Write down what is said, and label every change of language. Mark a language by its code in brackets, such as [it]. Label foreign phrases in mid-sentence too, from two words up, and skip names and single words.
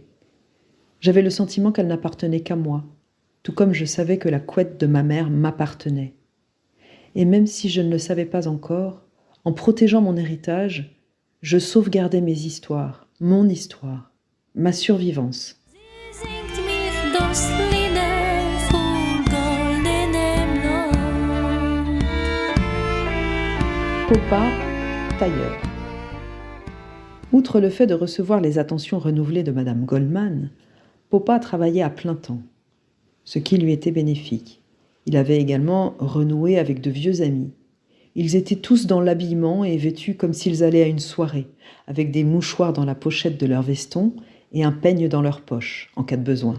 [fr] J'avais le sentiment qu'elle n'appartenait qu'à moi, tout comme je savais que la couette de ma mère m'appartenait. Et même si je ne le savais pas encore, en protégeant mon héritage, je sauvegardais mes histoires, mon histoire, ma survivance. [yi] Singt mich das Lieder von goldenem Land. [fr] Popa, tailleur. Outre le fait de recevoir les attentions renouvelées de madame Goldman, Popa travaillait à plein temps, ce qui lui était bénéfique. Il avait également renoué avec de vieux amis. Ils étaient tous dans l'habillement et vêtus comme s'ils allaient à une soirée, avec des mouchoirs dans la pochette de leur veston et un peigne dans leur poche, en cas de besoin.